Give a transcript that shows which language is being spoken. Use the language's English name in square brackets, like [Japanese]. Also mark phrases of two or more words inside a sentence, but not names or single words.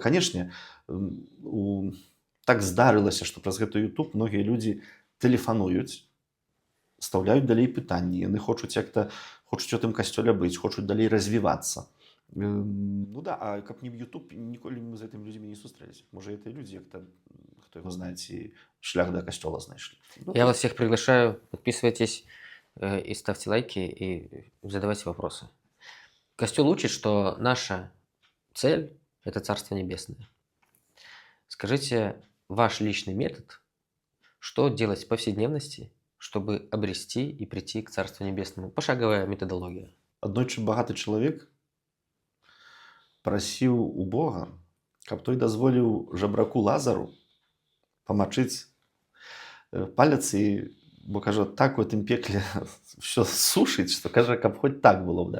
[Belarusian] Канешне, так здарылася, што праз гэты Ютуб многія людзі тэлефануюць, стаўляюць далей пытанні, яны хочуць хочуць у тым касцёле быць, хочуць далей развівацца. Ну да, а каб не Ютуб, ніколі мы з гэтымі людзьмі не сустрэліся. Можа, гэта людзі, хто яго знае, ці шлях да касцёла знайшлі. Ну, [Russian] Я вас всех приглашаю, подписывайтесь и ставьте лайки, и задавайте вопросы. Костел учит, что наша цель – это Царство Небесное. Скажите, ваш личный метод, что делать в повседневности, чтобы обрести и прийти к Царству Небесному? Пошаговая методология. [Belarusian] Аднойчы багаты чалавек прасіў у Бога, каб той дазволіў жабраку Лазару памачыць палец, і, бо, кажа, так у гэтым пекле все сушыць, што, кажа, каб хоць так было б, да?